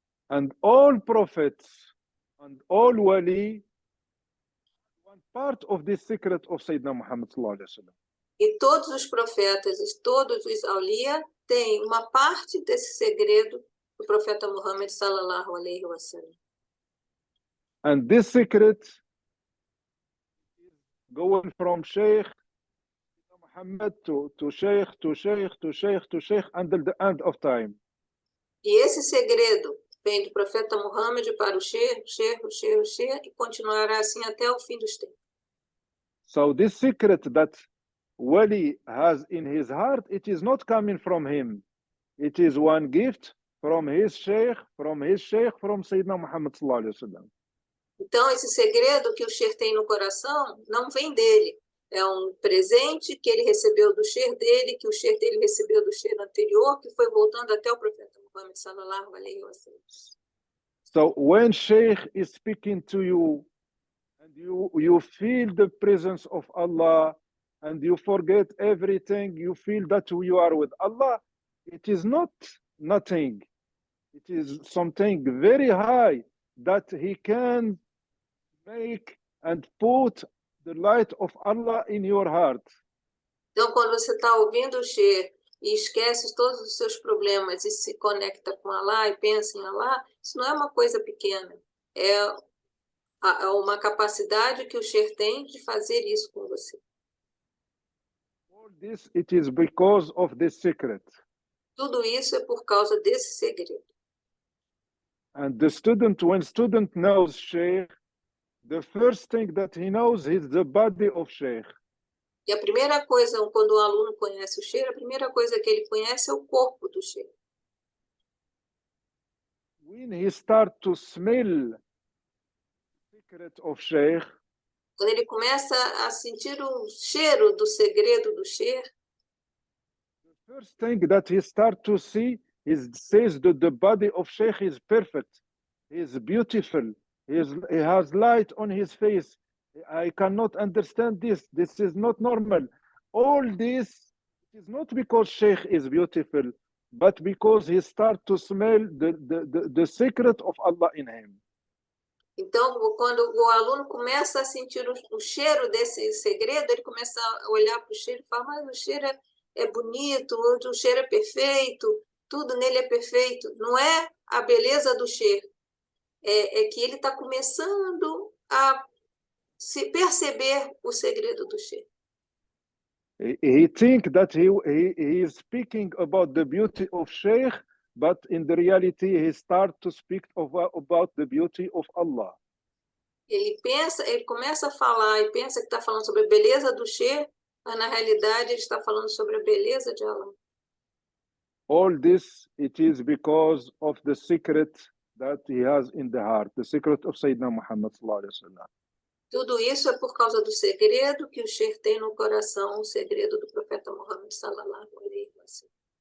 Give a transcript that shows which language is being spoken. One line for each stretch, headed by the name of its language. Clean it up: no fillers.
English: And all prophets and all wali, one part of this secret of Sayyidina Muhammad sallallahu alaihi wasallam.
Portuguese: E todos os profetas, todos os aulia têm uma parte desse segredo do profeta Muhammad sallallahu alaihi wasallam.
English: And this secret is going from Sheikh Muhammad to Sheikh to Sheikh to Sheikh to Sheikh until the end of time.
Portuguese: E esse segredo vem do profeta Muhammad para o Sheikh e continuará assim até o fim dos tempos.
English: So this secret that Wali has in his heart, it is not coming from him. It is one gift from his Sheikh, from Sayyidina Muhammad sallallahu alaihi wasallam.
Portuguese: Então, esse segredo que o Sheikh tem no coração não vem dele. É um presente que ele recebeu do Sheikh dele, que o Sheikh dele recebeu do Sheikh anterior, que foi voltando até o profeta Muhammad.
Arabic: Muhammad sallallahu alaihi wasallam.
English: So when Sheikh is speaking to you, and you feel the presence of Allah, and you forget everything, you feel that you are with Allah, it is not nothing. It is something very high that He can make and put the light of Allah in your heart.
Portuguese: Então, quando você está ouvindo o Sheikh e esquece todos os seus problemas e se conecta com Allah e pensa em Allah, isso não é uma coisa pequena. É uma capacidade que o Sheikh tem de fazer isso com você.
English: All this, it is because of this secret.
Portuguese: Tudo isso é por causa desse segredo.
English: And the student, when student knows Sheikh, the first thing that he knows is the body of Sheikh.
Portuguese: E a primeira coisa, quando o aluno conhece o Sheikh, a primeira coisa que ele conhece é o corpo do Sheikh.
English: When he starts to smell the secret of Sheikh,
Portuguese: Quando ele começa a sentir o cheiro do segredo do Sheikh,
English: the first thing that he starts to see is says that the body of Sheikh is perfect, he is beautiful, he has light on his face. I cannot understand this. This is not normal. All this is not because Sheikh is beautiful, but because he starts to smell the secret of Allah in him.
Portuguese: então, quando o aluno começa a sentir o cheiro desse segredo, ele começa a olhar para o cheiro e falar, mas o cheiro é bonito, o cheiro é perfeito, tudo nele é perfeito. Não é a beleza do cheiro, é que ele está começando a se perceber o segredo do cheiro.
English: He think that he is speaking about the beauty of Sheikh, but in the reality he start to speak about the beauty of Allah.
Portuguese: Ele começa a falar e pensa que está falando sobre a beleza do Sheikh, mas na realidade ele está falando sobre a beleza de Allah.
English: All this, it is because of the secret that he has in the heart, the secret of Sayyidina Muhammad sallallahu alaihi wasallam.
Portuguese: Tudo isso é por causa do segredo que o Sheikh tem no coração, o segredo do profeta Muhammad sallallahu alaihi wasallam.